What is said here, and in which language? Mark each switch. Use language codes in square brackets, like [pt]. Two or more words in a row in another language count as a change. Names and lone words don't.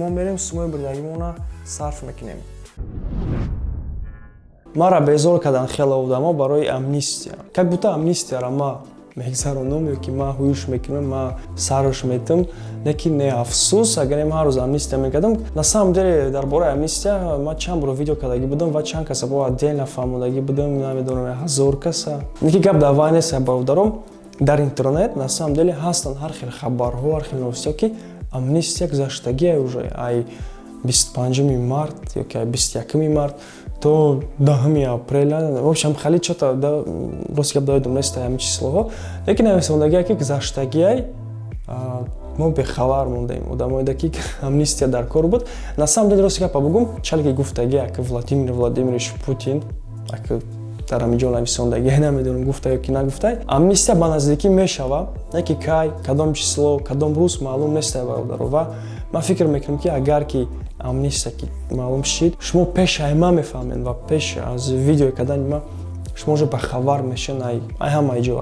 [tg] Мо мерем сумои бурдагимона сарф мекунем. Мара безор кардан хела одамо барои амнистия. [ru] Как будто [tg] амнистияра ма мегзаронам ёки ма ҳуюш мекунам, ма сарф метам, лекин не афсус, агар ҳар рӯз амнистия мекардам. [ru] На самом деле [tg] дар бораи амнистия ма чанд бор видео кардаги будам ва чанд каса бо отдельно фаҳмодаги будам, намедонам 1000 каса. Неки гап дар вай нест, бародаром, дар интернет [ru] на самом деле [tg] ҳастанд ҳар хел хабарҳо, ҳар хел новостиҳо ки амнистия гузаштагиа уже ай 25 март ёки ай 21 март то 10 апрел. [ru] В общем, [tg] хали чото да рост гап додам нест ҳамин числоҳо. Лекин нависондагиа ки гузаштагиай мо бехабар мондем. Одамоида ки амнистия дар кор буд. [ru] На самом деле [tg] рост гапа бугум, чале ки гуфтагиа ки Владимир Владимирович Путин, аки дар ҳаминҷо нависондагиа намедонам гуфта ёки нагуфта. Амнистия ба наздикӣ мешава, не ки кай, кадом число, кадом рӯз маълум нест бародаро. Ва ман фикр мекунам ки агар ки амнистия ки маълум шид, шумо пеш ай ма мефаҳмед ва пеш аз видео кардани ма шумо уже ба хабар мешавед ай ҳамаи ҷо.